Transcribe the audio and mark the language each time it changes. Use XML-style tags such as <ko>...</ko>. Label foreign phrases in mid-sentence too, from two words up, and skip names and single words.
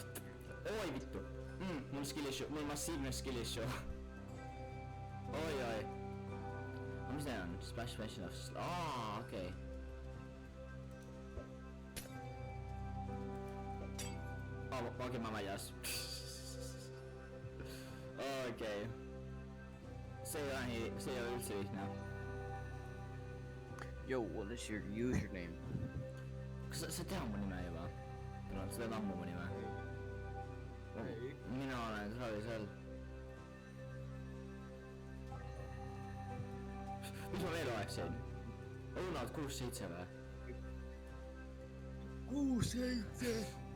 <et>Oi vittu. Mul</et> <en>skill issue,</en> <et>mul massiivne</et> <en>skill issue.</en> <et>Oi. Mis need on?</et> <en>Splash fashion of...</en> <et>okei. Okei, ma väljas. Okei. See ei ole üldse lihtne.</et> <en>Yo, what is your username?</en> <et>Kas sa tead mu nime juba? Sa tead ammu mu nime? Mina olen Travisel. Mis ma veel oleksin? Õunad 6-7 või? 6-7!</et>